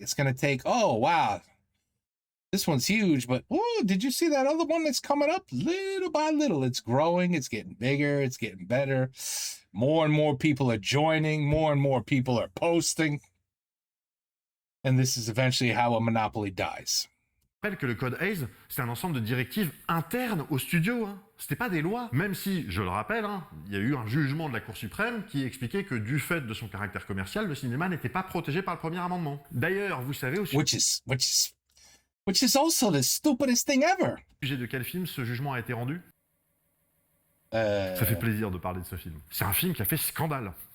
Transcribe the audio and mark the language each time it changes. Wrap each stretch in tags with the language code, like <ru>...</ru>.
<en>It's going to take, oh, wow, this one's huge, but did you see that other one that's coming up? Little by little, it's growing. It's getting bigger. It's getting better. More and more people are joining. More and more people are posting. And this is eventually how a monopoly dies.</en> <fr>Je rappelle que le code Hays, c'est un ensemble de directives internes au studio. C'était pas des lois. Même si, je le rappelle, il y a eu un jugement de la Cour suprême qui expliquait que du fait de son caractère commercial, le cinéma n'était pas protégé par le premier amendement. D'ailleurs, vous savez aussi...</fr> <en>Which is also the stupidest thing ever.</en> <fr>Au sujet de quel film ce jugement a été rendu? Ça fait plaisir de parler de ce film. C'est un film qui a fait scandale.</fr>